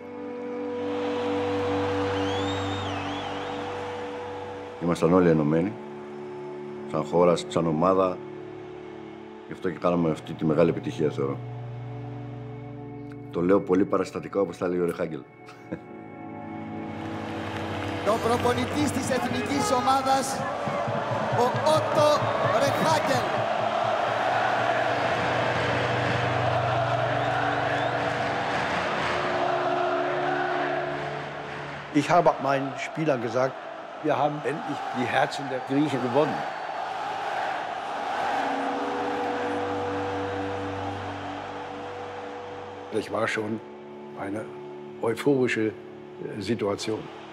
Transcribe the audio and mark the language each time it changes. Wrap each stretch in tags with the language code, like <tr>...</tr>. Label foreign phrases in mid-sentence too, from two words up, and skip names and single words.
<el>Ήμασταν όλοι ενωμένοι, σαν χώρα, σαν ομάδα. Γι' αυτό και κάναμε αυτή τη μεγάλη επιτυχία, θεωρώ. Το λέω πολύ παραστατικά, όπως τα λέει ο Ρεχάγκελ. Το προπονητής της εθνικής ομάδας, ο Otto Rehhagel.</el> <de>Ich habe meinen Spielern gesagt, wir haben endlich die Herzen der Griechen gewonnen. Das war schon eine euphorische Situation.</de>